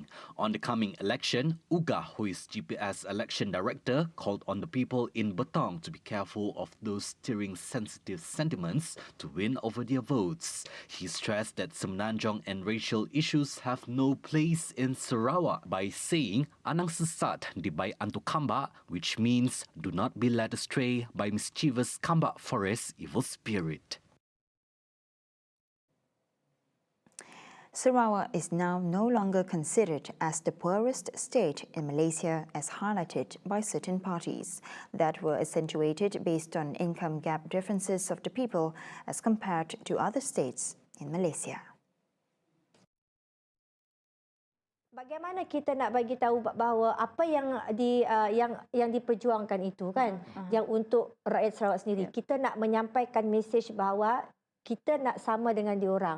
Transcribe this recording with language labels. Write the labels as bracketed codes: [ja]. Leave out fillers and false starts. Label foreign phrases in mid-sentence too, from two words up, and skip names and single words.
[en] On the coming election, Ugah, who is GPS election director, called on the people in Betong to be careful of those stirring sensitive sentiments to win over their votes. He stressed that semenanjung and racial issues have no place in Sarawak by saying, [iba] "Anang sesat dibai antu kambak," [en] which means do not be led astray by mischievous kambak forest evil spirit. Sarawak is now no longer considered as the poorest state in Malaysia as highlighted by certain parties that were accentuated based on income gap differences of the people as compared to other states in Malaysia. [ms] Bagaimana kita nak bagi tahu bahawa apa yang diperjuangkan itu kan, yang untuk rakyat Sarawak sendiri, kita nak menyampaikan mesej bahawa kita nak sama dengan diorang.